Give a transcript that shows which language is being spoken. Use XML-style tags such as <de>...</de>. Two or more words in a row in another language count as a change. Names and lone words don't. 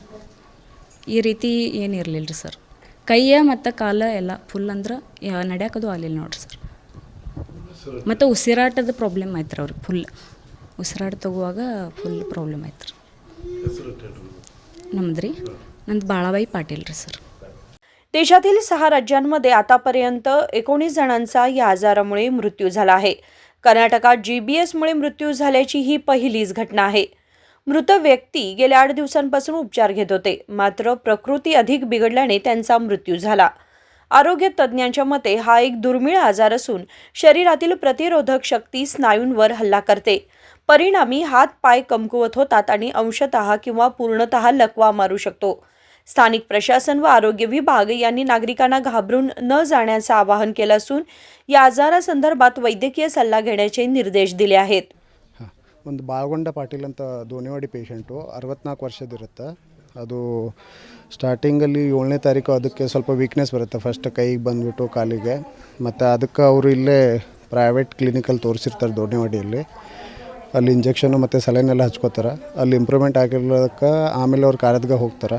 <kn>ಈ ರೀತಿ ಏನಿರಲಿಲ್ಲ ರೀ ಸರ್. ಕೈಯ ಮತ್ತು ಕಾಲ ಎಲ್ಲ ಫುಲ್ ಅಂದ್ರೆ ನಡೆಯೋಕ್ಕದು ಆಗಲಿಲ್ಲ ನೋಡ್ರಿ ಸರ್. ಮತ್ತು ಉಸಿರಾಟದ ಪ್ರಾಬ್ಲಮ್ ಆಯ್ತು ರೀ ಅವ್ರಿಗೆ. ಫುಲ್ ಉಸಿರಾಟ ತಗುವಾಗ ಫುಲ್ ಪ್ರಾಬ್ಲಮ್ ಆಯ್ತು ರೀ. ನಮ್ದು ರೀ ನಂದು बाळाबाई पाटील ರೀ सर.</kn> <mr>देशातील 6 राज्यांमध्ये आतापर्यंत 19 जणांचा या आजारामुळे मृत्यू झाला आहे. कर्नाटकात GBS मुळे मृत्यू झाल्याची ही पहिलीच घटना आहे. मृत व्यक्ती गेल्या 8 दिवसांपासून उपचार घेत होते. मात्र प्रकृती अधिक बिघडल्याने त्यांचा मृत्यू झाला. आरोग्य तज्ज्ञांच्या मते हा एक दुर्मिळ आजार असून शरीरातील प्रतिरोधक शक्ती स्नायूंवर हल्ला करते. परिणामी हात पाय कमकुवत होतात आणि अंशतः किंवा पूर्णतः लकवा मारू शकतो. स्थानिक प्रशासन व आरोग्य विभाग यांनी नागरिकांना घाबरून न जाण्याचं आवाहन केलं असून या आजारासंदर्भात वैद्यकीय सल्ला घेण्याचे निर्देश दिले आहेत.</mr> <kn>ಒಂದು ಬಾಳಗೊಂಡ ಪಾಟೀಲ್ ಅಂತ ದೋಣಿವಾಡಿ ಪೇಷಂಟು 64 ವರ್ಷದಿರುತ್ತೆ. ಅದು ಸ್ಟಾರ್ಟಿಂಗಲ್ಲಿ 7ನೇ ತಾರೀಕು ಅದಕ್ಕೆ ಸ್ವಲ್ಪ ವೀಕ್ನೆಸ್ ಬರುತ್ತೆ. ಫಸ್ಟ್ ಕೈಗೆ ಬಂದುಬಿಟ್ಟು ಕಾಲಿಗೆ. ಮತ್ತು ಅದಕ್ಕೆ ಅವರು ಇಲ್ಲೇ</kn> <en>private clinicಲ್ಲಿ</en> <kn>ತೋರಿಸಿರ್ತಾರೆ ದೋಣಿವಾಡಿಯಲ್ಲಿ. ಅಲ್ಲಿ ಇಂಜೆಕ್ಷನು ಮತ್ತು ಸಲೈನೆಲ್ಲ ಹಚ್ಕೋತಾರೆ. ಅಲ್ಲಿ ಇಂಪ್ರೂವ್ಮೆಂಟ್ ಆಗಿರೋದಕ್ಕೆ ಆಮೇಲೆ ಅವ್ರು ಕಾರದ್ಗೆ ಹೋಗ್ತಾರೆ.</kn>